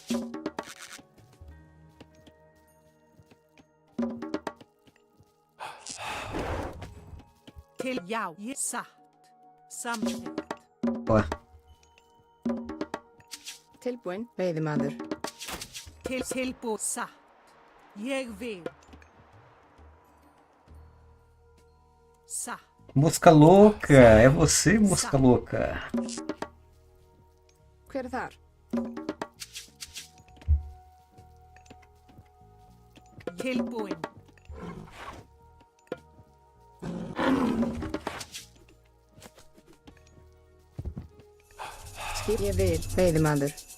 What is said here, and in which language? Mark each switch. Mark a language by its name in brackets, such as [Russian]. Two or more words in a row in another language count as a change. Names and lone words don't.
[Icelandic] Til já, ég satt. Samþykkt. [Portuguese] Boa. [Icelandic] Tilbúin. Veiðimaður. Tilbúin, satt. Ég vil. Satt. [Portuguese] Mosca louca, é você, mosca louca. [Icelandic] Hver þar? Tilbúin. Skip. Ég vil. Veiðimaður.